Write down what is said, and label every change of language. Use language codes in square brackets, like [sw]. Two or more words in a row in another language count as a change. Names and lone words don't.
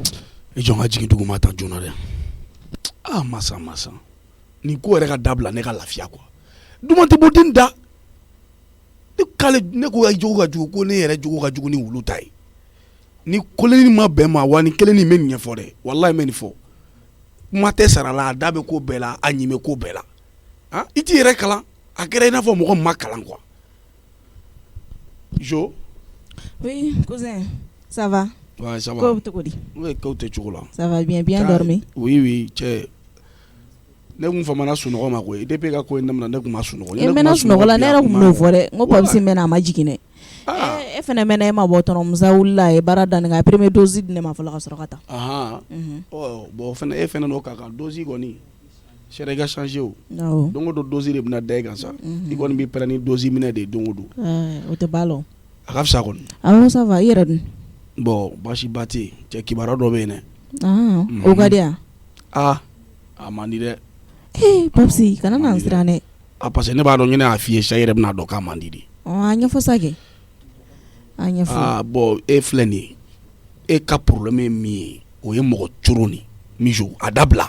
[bm] e jɔn ka jigin duguma tan joona dɛ masa nin ko yɛrɛ ka dabila ne ka lafiya quoi duman tɛ bɔ den da ne ko ka jogo ka jugu ko ne yɛrɛ jogo ka jugu ni wulu ta ye ni koleni ma bɛn ma wa ni kelen nin bɛ nin ɲɛfɔ dɛ wallahi mɛ nin fɔ kuma tɛ sara la a da bɛ ko bɛɛ la a ɲi bɛ ko bɛɛ la i t'i yɛrɛ kalan a kɛra i n'a fɔ mɔgɔ ma kalan quoi Jo. [fr] Oui, cousin, ça va? Ouais, ça va. Comment tu dis? Oui, quand tu es là. Ça va bien dormi? [bm] Oui, tu ne kun famana sunɔgɔ ma koyi depuis ka ko in daminɛ ne kun ma sunɔgɔ e mɛna sunɔgɔ la ne yɛrɛ kun m'o fɔ dɛ n ko papisi mɛna a ma jigin dɛ e fɛnɛ mɛna e ma bɔ tɔnɔmusa wulila a ye baara daminɛ a [fr] premier dose [bm] di ne ma fɔlɔ ka sɔrɔ ka taa bon fɛnɛ e fɛnɛ n'o ka kan dose kɔni sera i ka changer o don o don dose de bɛna da i kan sa i kɔni b'i pɛrɛn ni dose minɛ de don o don o tɛ ban lɔ a ka fisa kɔni awɔ [fr] ça va [bm] i yɛrɛ dun bon baasi ba tɛ yen cɛ kibaruya dɔ bɛ yen dɛ o ka di yan a man di dɛ papisi kana na n siran dɛ [fr] parce que [bm] ne b'a dɔn ɲinɛ y'a f'i ye sa i yɛrɛ bɛna dɔn k'a man di de a ɲɛfɔ sa kɛ a ɲɛfɔ bon e filɛ nin ye e ka problème ye min ye o ye mɔgɔ coron ni mijo a dabila